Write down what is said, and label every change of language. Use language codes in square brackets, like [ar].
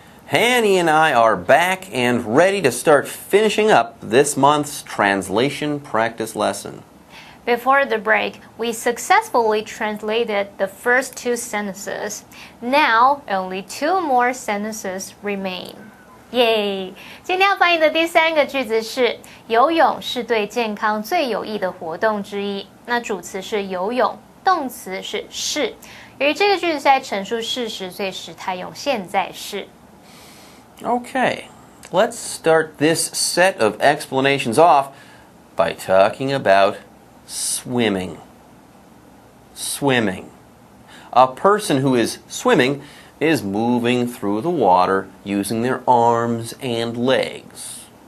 [en] Hanny and I are back and ready to start finishing up this month's translation practice lesson. Before the break, we successfully translated the first 2 sentences. Now, only 2 more sentences remain. Yay! [zh] 今天要翻译的第3个句子是游泳是对健康最有益的活动之一。那主词是游泳，动词是。由于这个句子是在陈述事实，所以时态用现在式。 [en] Okay, let's start this set of explanations off by talking about swimming. Swimming. A person who is swimming is moving through the water using their arms and legs.